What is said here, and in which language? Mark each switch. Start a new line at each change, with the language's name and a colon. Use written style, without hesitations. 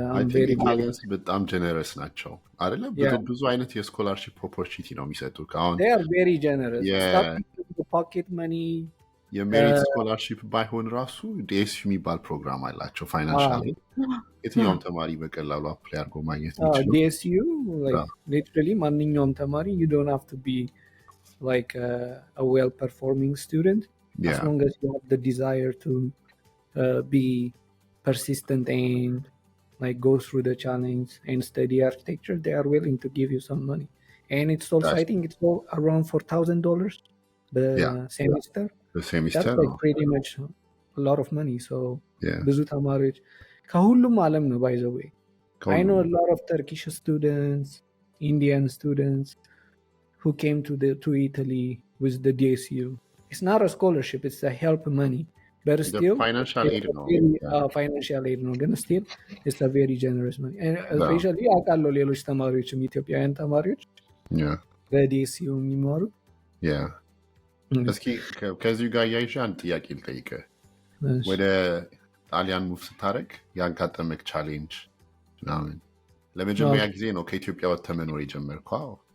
Amharic: ኢታሊያንስ በጣም ጀነረስ ናቸው አይደለ? ብዙ አይነት የስኮላርሺፕ ኦፖርቹኒቲ ነው የሚሰጡት። አሁን
English: they are very generous. Pocket money,
Amharic: የሜሪት ስኮላርሺፕ ባይሆን ራሱ ዲኤስዩ የሚባል ፕሮግራም አላቸው ፋይናንሻል የትኛውም ተማሪ በቀላሉ አፕላይ አድርጎ ማግኘት የሚችለው ዲኤስዩ ሊትራሊ ማንኛውም ተማሪ
English: you don't have to be like a well performing student as long as you have the desire to be persistent and like go through the challenge and study architecture, they are willing to give you some money. And it's also, I think it's all around $4,000 the semester. The semester. That's like pretty much a lot of money.
Amharic: So ብዙ ተማሪዎች ከሁሉም ዓለም ነው
English: by the way. I know a lot of Turkish students, Indian students who came to Italy with the DSU. It's not a scholarship, it's a help money. But still, financial aid
Amharic: ነው
English: financial aid
Amharic: ነው ግን
English: still it's a very generous money.
Amharic: And especially አውቃለሁ ሌሎች ተማሪዎችም ኢትዮጵያውያን ተማሪዎች በዲኤስዩ የሚማሩ እስኪ ከዚሁ ጋር ያይሽ አንድ ጥያቄ ልጠይቅህ። ወደ ጣሊያን ሙቭ ስታደርግ ያጋጠመክ ቻሌንጅ ምናምን ለመጀመሪያ ጊዜ ነው ከኢትዮጵያ ወጥተህ መኖር የጀመርከው?